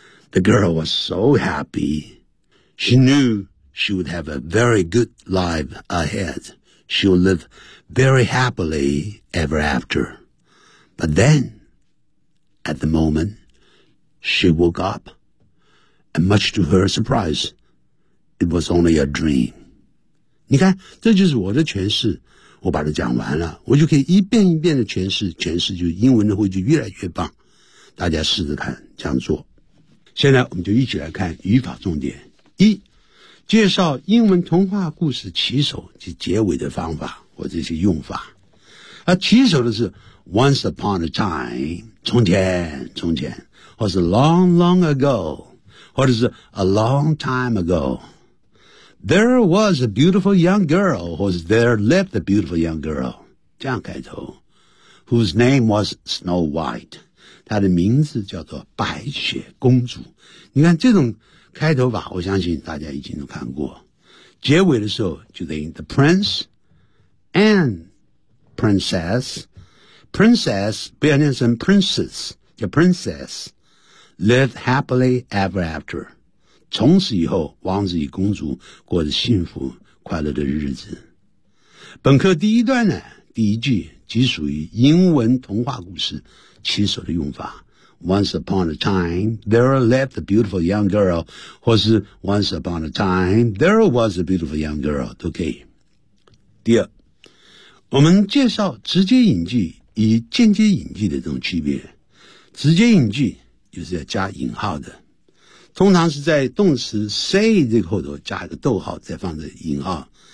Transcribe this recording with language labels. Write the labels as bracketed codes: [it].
[en] The girl was so happy. She knewShe would have a very good life ahead. She would live very happily ever after. But then, at the moment, she woke up, and much to her surprise, it was only a dream. [zh] 你看，这就是我的诠释，我把它讲完了，我就可以一遍一遍的诠释，诠释就英文的会就越来越棒。大家试试看这样做。现在我们就一起来看语法重点一。介绍英文童话故事起首及结尾的方法或这些用法。 [en] 而起首的是 once upon a time, [zh] 从前从前， [en] 或是 long, long ago, [zh] 或者是 [en] a long time ago. There was a beautiful young girl, 或是 there lived a beautiful young girl, [zh] 这样开头 [en] whose name was Snow White. [zh] 她的名字叫做白雪公主。你看这种开头吧，我相信大家已经都看过。结尾的时候就等于 [en] the prince and princess. Princess, [zh] 不要念成 [en] princess, 叫 princess, lived happily ever after. [zh] 从此以后王子与公主过着幸福快乐的日子。本课第一段呢，第一句即属于英文童话故事起首的用法。 [en] Once upon a time, there lived a beautiful young girl. 或是 once upon a time, there was a beautiful young girl. [zh] 都可以。第二，我们介绍直接引句与间接引句的这种区别。直接引句就是要加引号的，通常是在动词 say 这个后头加一个逗号，再放在引号。